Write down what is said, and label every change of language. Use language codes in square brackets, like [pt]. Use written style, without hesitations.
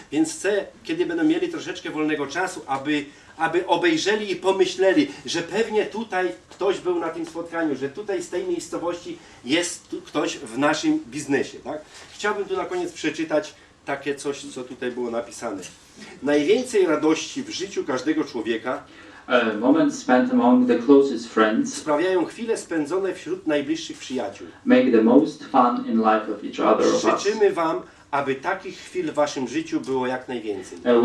[pl] Więc chcę, kiedy będą mieli troszeczkę wolnego czasu, aby obejrzeli i pomyśleli, że pewnie tutaj ktoś był na tym spotkaniu, że tutaj z tej miejscowości jest tu ktoś w naszym biznesie, tak? Chciałbym tu na koniec przeczytać takie coś, co tutaj było napisane. Najwięcej radości w życiu każdego człowieka [en] Moments spent among the closest friends [pl] sprawiają chwile spędzone wśród najbliższych przyjaciół. [en] make the most fun in life of each other of us. [pl] Życzymy Wam, aby takich chwil w Waszym życiu było jak najwięcej.